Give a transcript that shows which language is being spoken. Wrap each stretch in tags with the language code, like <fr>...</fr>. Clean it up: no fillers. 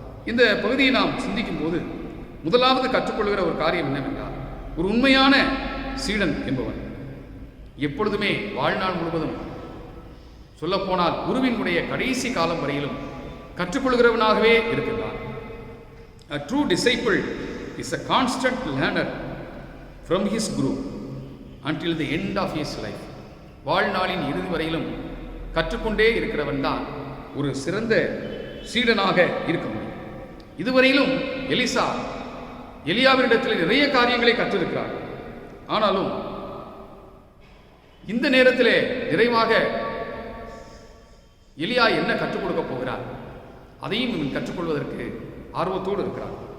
<ta>இந்த பகுதியை நாம் சிந்திக்கும் போது முதலாவது கற்றுக்கொள்கிற ஒரு காரியம் என்னவென்றால், ஒரு உண்மையான சீடன் என்பவன் எப்பொழுதுமே வாழ்நாள் முழுவதும் சொல்லப்போனால் குருவினுடைய கடைசி காலம் வரையிலும் கற்றுக்கொள்கிறவனாகவே இருக்கின்றான்.</ta> <en>A true disciple is a constant learner from his guru until the end of his life.</en> <ta>வாழ்நாளின் இறுதி வரையிலும் கற்றுக்கொண்டே இருக்கிறவன் தான் ஒரு சிறந்த சீடனாக இருக்க முடியும். இதுவரையிலும் எலிசா எலியாவினிடத்தில் நிறைய காரியங்களை கற்றிருக்கிறார். ஆனாலும் இந்த நேரத்திலே நிறைவாக எலியா என்ன கற்றுக் கொடுக்க போகிறார் அதையும் இவன் கற்றுக்கொள்வதற்கு ஆர்வத்தோடு இருக்கிறான்.</ta>